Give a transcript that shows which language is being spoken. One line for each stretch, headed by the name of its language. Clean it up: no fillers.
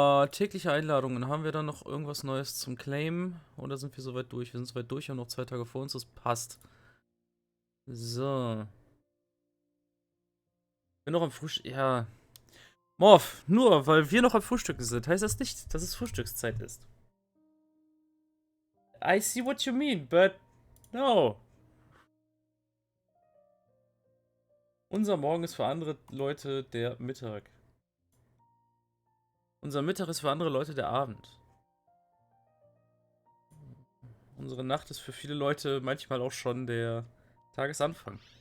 German: Tägliche Einladungen. Haben wir dann noch irgendwas Neues zum Claim? Oder sind wir soweit durch? Wir sind soweit durch und noch 2 Tage vor uns. Das passt. So. Bin noch am Frühstück. Ja. Morph, nur weil wir noch am Frühstücken sind, heißt das nicht, dass es Frühstückszeit ist.
English: I see what you mean, but no.
German: Unser Morgen ist für andere Leute der Mittag. Unser Mittag ist für andere Leute der Abend. Unsere Nacht ist für viele Leute manchmal auch schon der Tagesanfang.